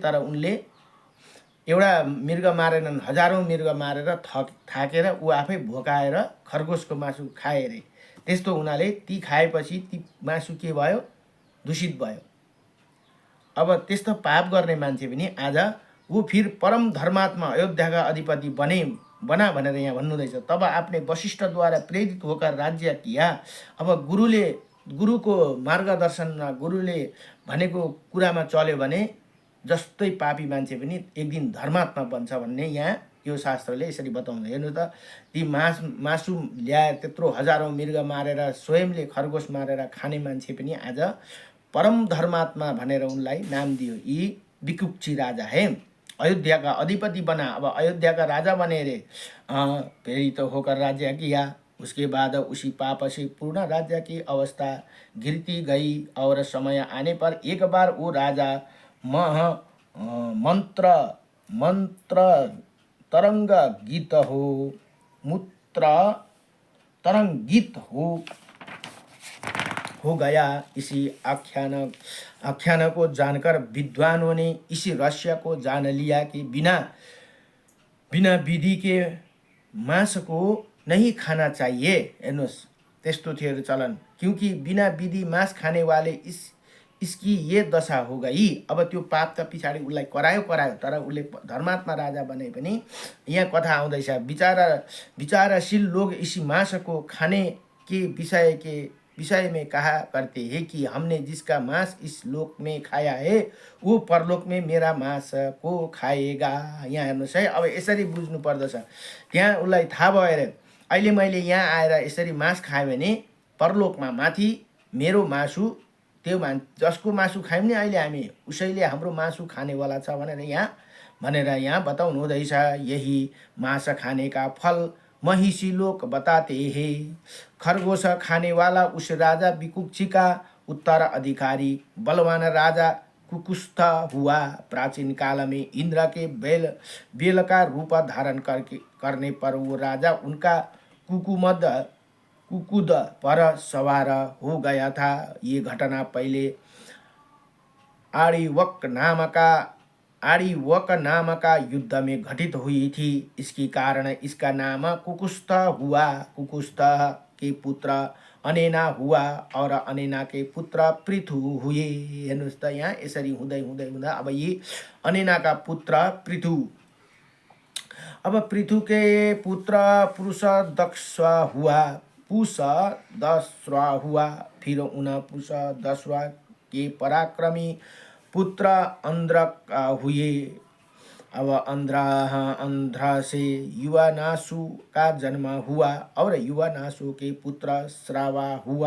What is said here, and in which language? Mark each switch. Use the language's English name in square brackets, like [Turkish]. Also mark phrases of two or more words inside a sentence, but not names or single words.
[Nepali] तर उनले एउटा मृग मारेनन्, हजारौँ मृग मारेर थाकेर ऊ आफै भोकाएर खरगोशको मासु खाए अरे। त्यस्तो हुनाले ती खाएपछि ती मासु के भयो, दूषित भयो। अब त्यस्तो पाप गर्ने मान्छे पनि आज ऊ फिर परम धर्मात्मा अयोध्याका अधिपति बना भनेर यहाँ भन्नुहुँदैछ। [Hindi] तब आफ्नै वशिष्ठद्वारा प्रेरित होकर राज्य किया। [Nepali] अब गुरुको मार्गदर्शनमा, गुरुले भनेको कुरामा चल्यो भने जस्तै पापी मान्छे पनि एक दिन धर्मात्मा बन्छ भन्ने यहाँ यो शास्त्रले यसरी बताउँछ। हेर्नु त, ती मासु ल्याएर त्यत्रो हजारौँ मृग मारेर स्वयंले खरगोश मारेर खाने मान्छे पनि आज परम धर्मात्मा भनेर उनलाई नाम दियो। [Hindi] यी भिकुक्ची राजा है, अयोध्या का अधिपति बना। अब अयोध्या का राजा बने रे, प्रेरित होकर राज्य किया। उसके बाद उसी पाप से पूर्ण राज्य की अवस्था गिरती गई और समय आने पर एक बार वो राजा मंत्र तरंग गीत मूत्र तरंगित हो गया। इसी आख्यान को जानकर विद्वानों ने इसी रहस्य को जान लिया कि बिना विधि के मांस को नहीं खाना चाहिए। [Nepali] हेर्नुहोस्, त्यस्तो थियो चलन, [Hindi] क्योंकि बिना विधि मांस खाने वाले इसकी ये दशा हो गई। [Nepali] अब त्यो पाप त पछाडि उसलाई करायो, तर उसले धर्मात्मा राजा बने पनि यहाँ कथा आउँदैछ। [Hindi] विचारशील लोग इसी मांस को खाने के विषय में कहा करते हैं कि हमने जिसका मांस इस लोक में खाया है वो परलोक में मेरा मांस को खाएगा। [Nepali] यहाँ हेर्नुहोस् है, अब यसरी बुझ्नु पर्दछ। त्यहाँ उसलाई थाहा भयो अरे, अहिले मैले यहाँ आएर यसरी मांस खाएँ भने परलोकमा माथि मेरो मासु, त्यो जसको मासु खायौँ नि अहिले हामी, उसैले हाम्रो मासु खानेवाला छ भनेर यहाँ बताउनु हुँदैछ। [Hindi] यही मांस खाने का फल महिषी लोक बताते हैं। खरगोश खाने वाला उस राजा भिकुक्ची का उत्तराधिकारी बलवान राजा कुकुस्थ हुआ। प्राचीन काल में इंद्र के बेल का रूप धारण करने पर वो राजा उनका कुकुद पर सवार हो गया था। ये घटना पहले आड़ीवक नाम का युद्ध में घटित हुई थी। इसके कारण इसका नाम कुकुस्थ हुआ। कुकुस्थ के पुत्र अनेना हुआ और अनेना के पुत्र पृथु हुए। [Nepali] हेर्नुहोस् त, यहाँ यसरी हुँदै अब यी [Hindi] अनेना का पुत्र पृथु, अब पृथु के पुत्र पुषदस्वा हुआ। फिर उन पुषदस्वा के पराक्रमी पुत्र अंध्र हुए। अब अंध्र से युवानासु का जन्म हुआ और युवानासु के पुत्र श्रावा हुआ।